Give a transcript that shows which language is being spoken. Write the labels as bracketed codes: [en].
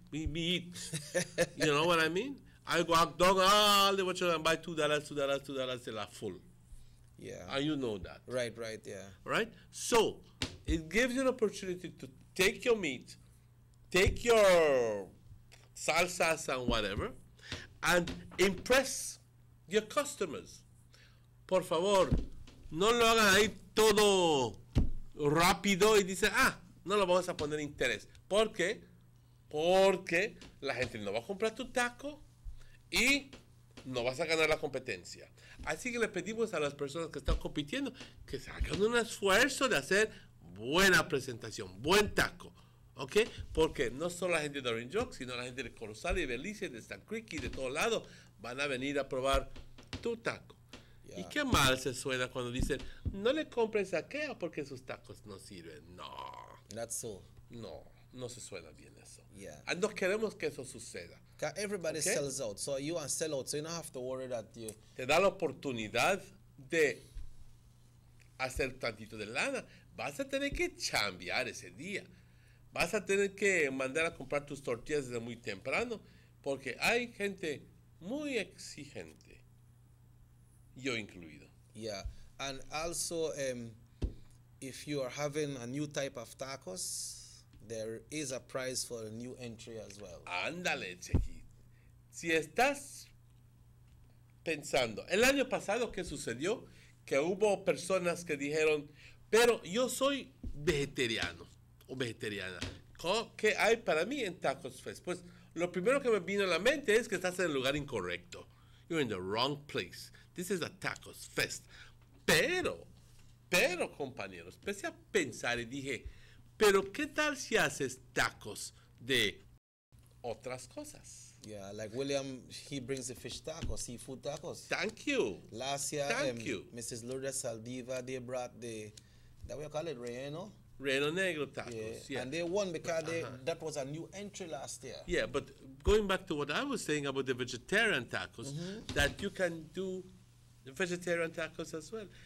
[en] You know what I mean? I walk down all the way and buy $2 till I'm full. Yeah. And you know that. Right, yeah. Right? So it gives you an opportunity to take your meat, take your salsas and whatever, and impress your customers. [es] Por favor, no lo hagan ahí todo rápido y dicen, no lo vamos a poner interés. ¿Por qué? Porque la gente no va a comprar tu taco y no vas a ganar la competencia. Así que le pedimos a las personas que están compitiendo que se hagan un esfuerzo de hacer buena presentación, buen taco. ¿Ok? Porque no solo la gente de Orange Oak, sino la gente de Corozal y Belice, de Stan Creek y de todos lados van a venir a probar tu taco. Y qué mal se suena cuando dicen, no le compres aquella porque sus tacos no sirven. No. [en] That's so. [es] No se suena bien eso. [en] Yeah. [es] Y no queremos que eso suceda. [en] Everybody sells out, so you are sell out, so you don't have to worry that you... [es] Te da la oportunidad de hacer tantito de lana. Vas a tener que chambear ese día. Vas a tener que mandar a comprar tus tortillas desde muy temprano, porque hay gente muy exigente, yo incluido. [en] Yeah, and also if you are having a new type of tacos, there is a prize for a new entry as well. [es] Ándale, Chequi. Si estás pensando, el año pasado, ¿qué sucedió? Que hubo personas que dijeron, pero yo soy vegetariano o vegetariana. ¿Qué hay para mí en Tacos Fest? Pues lo primero que me vino a la mente es que estás en el lugar incorrecto. [en] You're in the wrong place. This is a Tacos Fest. [es] Pero, compañeros, empecé a pensar y dije, pero ¿qué tal si haces tacos de otras cosas? [en] Yeah, like William, he brings the fish tacos, seafood tacos. Thank you. Last year, Thank you. Mrs. Lourdes Saldiva, they brought that we call it relleno. Relleno negro tacos, yeah. And they won because that was a new entry last year. Yeah, but going back to what I was saying about the vegetarian tacos, that you can do the vegetarian tacos as well.